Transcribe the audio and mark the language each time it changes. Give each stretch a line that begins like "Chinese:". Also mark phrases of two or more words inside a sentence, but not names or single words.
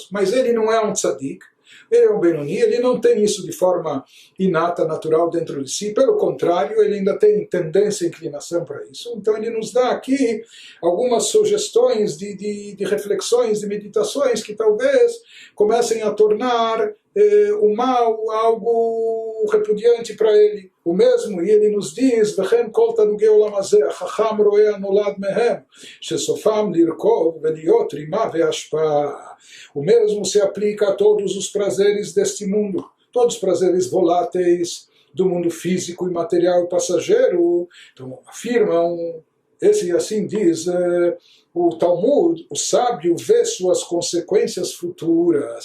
Portuguese: Mas ele não é um tzadik, ele é um Benoni, ele não tem isso de forma inata, natural dentro de si, pelo contrário, ele ainda tem tendência e inclinação para isso. Então ele nos dá aqui algumas sugestões de reflexões, de meditações que talvez comecem a tornar o mal algo repudiante para ele. O mesmo, e ele nos diz,
Hebrew: וכן כל תענוגי עולם הזה, החכם רואה הנולד מהם, שסופם לרכוב ולהיות רימה והשפעה.
Portuguese: O mesmo se aplica a todos os prazeres deste mundo, todos os prazeres voláteis do mundo físico e material e passageiro. Então, afirmam, esse assim diz o Talmud, o sábio vê suas consequências futuras.